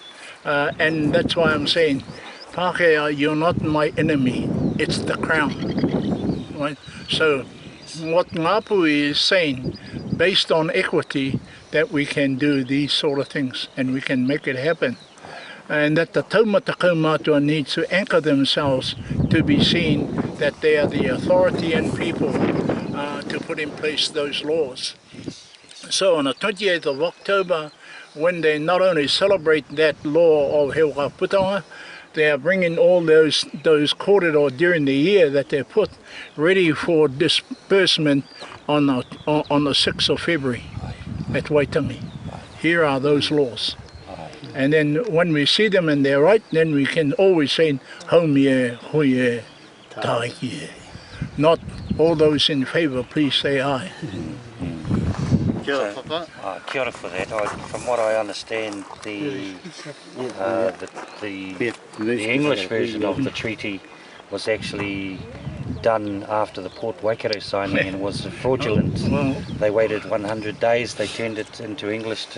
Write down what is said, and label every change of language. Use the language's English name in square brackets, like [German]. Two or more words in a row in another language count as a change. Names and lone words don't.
[English] And that's why I'm saying, Pākehā, you're not my enemy, it's the crown. Right? So what Ngāpu is saying, based on equity, that we can do these sort of things and we can make it happen. And that the [Māori] taumata kaumātua [English] needs to anchor themselves to be seen that they are the authority and people to put in place those laws. So on the 28th of October, when they not only celebrate that law of He Wakaputanga, they are bringing all those korero during the year that they put ready for disbursement on the 6th of February at Waitangi. here are those laws. And then when we see them and they're right, then we can always say, [Māori] haumie, hoie, tākie. [English] Not all those in favour, please say aye. [Māori] Kia ora [English] for that. From what I understand, the English version of the treaty was actually done after the Port Waikato signing and was fraudulent. They waited 100 days, they turned it into English to